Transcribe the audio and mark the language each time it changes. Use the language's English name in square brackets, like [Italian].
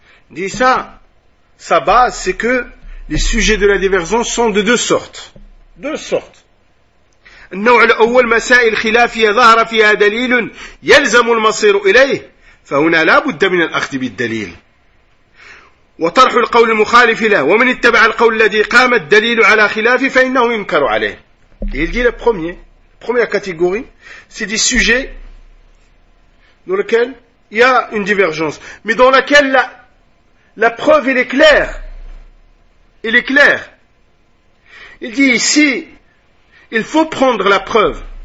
[French] Dit ça, sa base c'est que les sujets de la divergence sont de deux sortes. [Arabic] النوع الأول مسائل خلافية ظهر فيها دليل يلزم المصير إليه فهنا لا بد من الأخذ بالدليل وطرح القول المخالف له ومن اتبع القول الذي قام الدليل على خلافه فإنه ينكر عليه. [French] Il dit la première catégorie c'est des sujets dans lesquels il y a une divergence mais dans laquelle la preuve elle est claire. Il dit ici il faut prendre la preuve.